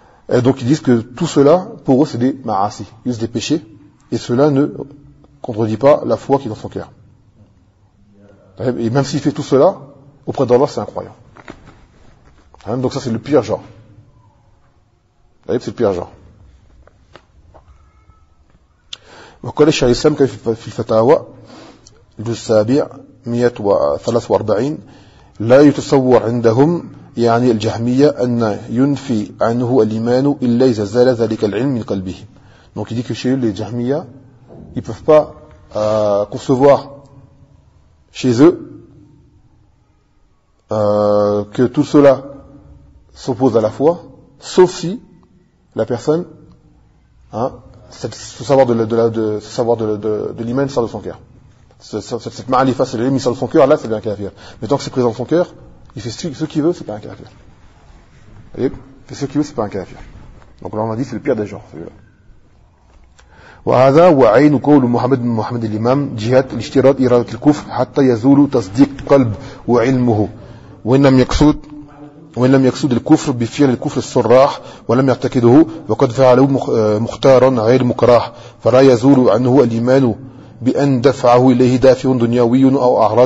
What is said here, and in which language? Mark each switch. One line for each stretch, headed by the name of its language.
French: Et donc ils disent que tout cela pour eux c'est des ma'asi, juste des péchés, et cela ne contredit pas la foi qui est dans son cœur. Et même s'il fait tout cela auprès d'Allah, c'est incroyant. Donc ça c'est le pire genre, c'est le pire genre.
Arabic: وقال الشيخ الإسلام في الفتاوى الجزء السابع 143 لا يتصور عندهم يعني الجهمية أن ينفي عنه الإيمان إلا إذا زال ذلك العلم من قلبه.
French: Donc il dit que chez eux les Jahmiya ils peuvent pas concevoir chez eux que tout cela s'oppose à la foi, sauf si la personne, hein, ce savoir de l'imam sort de son cœur. Cette ma'alifa, c'est l'imam, il sort de son cœur, là, c'est bien kafir. Mais tant que c'est présent dans son cœur, il fait ce qu'il veut, c'est pas un kafir. Il fait ce qu'il veut, c'est pas un kafir. Donc là, on a dit, c'est le pire des gens, celui-là.
Arabic: وَهَذَا وَعَيْنُ قَوْلُ مُحَمَدٍ مُحَمَدٍ الْإِمَامِ جِهَاتِ الْإِشْتِرَاطِ إِرَادَةِ الْكُفْرِ حَتَّى يَزُولُ تَصْدِيقُ قَلْبِ وَعِلْمُهُ وإن لم يقصد الكفر بفعل الكفر الصراح ولم يعتقده وقد فعله مختارا غير مكراه فلا يزول عنه الإيمان بأن دفعه إليه دافع دنيوي أو